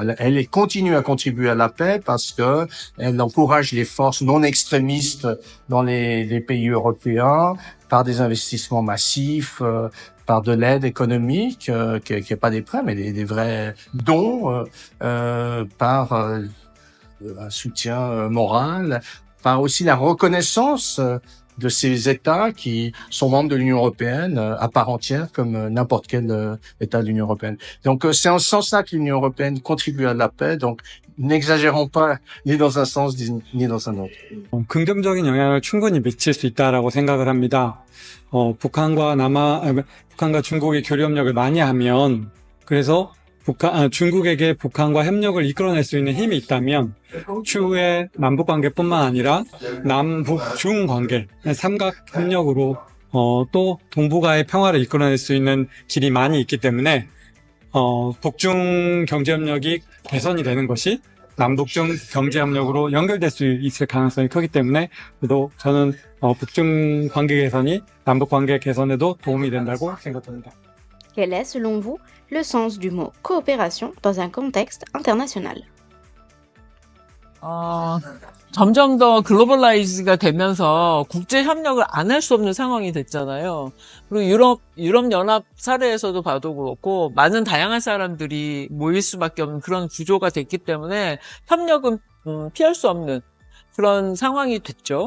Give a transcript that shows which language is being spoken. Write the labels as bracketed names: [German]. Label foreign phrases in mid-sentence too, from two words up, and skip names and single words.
[French] Elle continue à contribuer à la paix parce que elle encourage les forces non extrémistes dans les pays européens par des investissements massifs, par de l'aide économique, qui est pas des prêts, mais des vrais dons, par un soutien moral, par aussi la reconnaissance de ces États qui sont membres de l'Union européenne à part entière, comme n'importe quel État de l'Union européenne. Donc c'est en ce sens-là que l'Union européenne contribue à la paix. Donc n'exagérons pas ni dans un sens ni dans un autre. [Korean] 긍정적인 영향을 충분히 미칠 수 있다라고 생각을 합니다. 북한과 중국이 교류협력을 많이 하면, 그래서 중국에게 북한과 협력을 이끌어낼 수 있는 힘이 있다면 추후에 남북관계뿐만 아니라 남북중 관계, 삼각협력으로 또 동북아의 평화를 이끌어낼 수 있는 길이 많이 있기 때문에 북중 경제협력이 개선이 되는 것이 남북중 경제협력으로 연결될 수 있을 가능성이 크기 때문에 또 저는 북중 관계 개선이 남북 관계 개선에도 도움이 된다고 생각합니다. [French] Quel est, selon vous, le sens du mot coopération dans un contexte international? [Korean] 점점 더 글로벌라이즈가 되면서 국제 협력을 안 할 수 없는 상황이 됐잖아요. 그리고 유럽 연합 사례에서도 봐도 그렇고 많은 다양한 사람들이 모일 수밖에 없는 그런 구조가 됐기 때문에 협력은 피할 수 없는 그런 상황이 됐죠.